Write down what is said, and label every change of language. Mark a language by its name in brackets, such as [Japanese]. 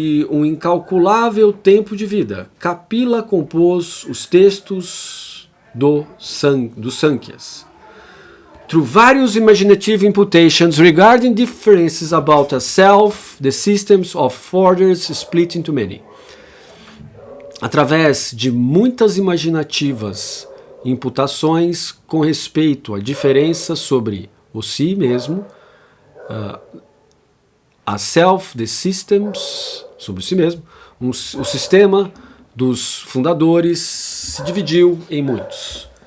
[Portuguese] Um incalculável tempo de vida, Kapila compôs os textos dos Sankhyas. [English] Through various imaginative imputations regarding differences about a self, the systems of orders split into many. [Portuguese] através de muitas imaginativas imputações com respeito à diferença sobre o si mesmo, [English] a self, the systems, [Portuguese] sobre si mesmo, o sistema dos fundadores se dividiu em muitos.